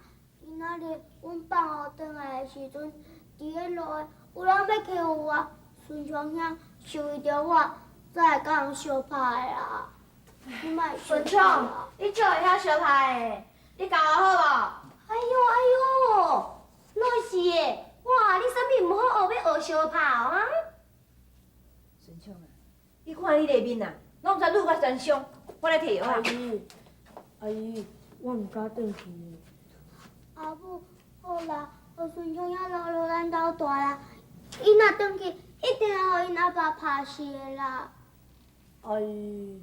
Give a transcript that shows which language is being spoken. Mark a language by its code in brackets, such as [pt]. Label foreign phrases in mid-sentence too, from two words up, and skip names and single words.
[nan] 今仔日阮放学转来的时阵，伫个路的有人要欺负我，顺昌兄是为着我才会甲人相拍的啦。你莫顺昌，你就会晓相拍的，你教我好无？哎呦，那是的，哇，你啥物毋好学要学相拍哦啊？顺昌啊，你看你个面啊，拢全愈发全伤，我来摕药啊。阿姨，我唔敢转去。阿母，好啦，互顺昌兄留落咱兜住啦。伊若转去，一定会互因阿爸拍死的啦。阿姨，